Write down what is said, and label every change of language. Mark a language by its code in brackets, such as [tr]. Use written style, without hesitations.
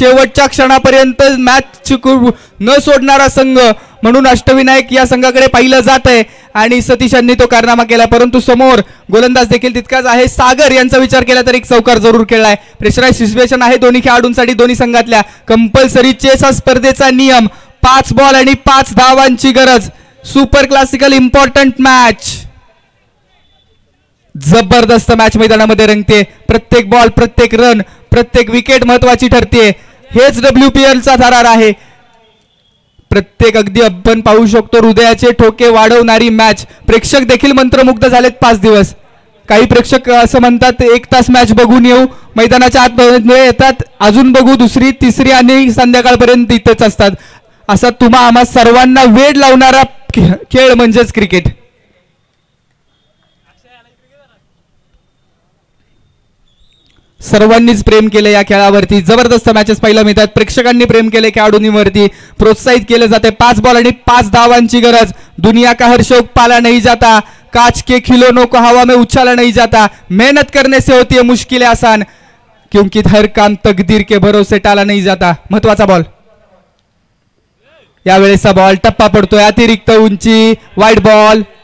[mr] शेवटच्या क्षणापर्यंत मॅच न सोडणारा संघ म्हणून अष्टविनायक या संघाकडे पाहिलं जात आहे आणि सतीश यांनी तो कारनामा केला. परंतु समोर गोलंदाज देखील तितकाच आहे. सागर यांचा विचार केला तर एक चौकार जरूर खेळलाय. [en] pressurise situation [mr] आहे दोन्ही खेळाडूंसाठी, दोन्ही संघातल्या. कंपल्सरी चेस हा स्पर्धेचा नियम. 5 बॉल आणि 5 धावांची गरज. [en] Super classical important match. [mr] जबरदस्त मॅच मैदानामध्ये रंगते. प्रत्येक बॉल, प्रत्येक रन, प्रत्येक विकेट महत्वाची ठरते. हेच WPL चा थरार आहे. प्रत्येक अगदी आपण पाहू शकतो हृदयाचे ठोके वाढवणारी मॅच. प्रेक्षक देखील मंत्रमुग्ध झालेत 5 दिवस. काही प्रेक्षक असं म्हणतात 1 तास मॅच बघून येऊ, मैदानाच्या आतमध्ये येतात, अजून बघू, दुसरी तिसरी आणि संध्याकाळपर्यंत इथेच असतात. असा तुम्हा आम्हा सर्वांना वेड लावणारा खेळ म्हणजेच क्रिकेट. सर्वांनीच प्रेम केले या खेळावरती. जबरदस्त मॅचेस पाहायला मिळतात. प्रेक्षकांनी प्रेम केले खेळाडूंवरती, प्रोत्साहित केले जाते. 5 बॉल आणि 5 धावांची गरज. [hi] दुनिया का हर शौक पाला नहीं जाता, काच के खिलौनों को हवा में उछाला नहीं जाता, मेहनत करने से होती है मुश्किलें आसान, क्योंकि हर काम तकदीर के भरोसे टाला नहीं जाता. [mr] महत्वाचा बॉल. यावेळेचा बॉल टप्पा पडतोय, अतिरिक्त उंची, वाईड बॉल.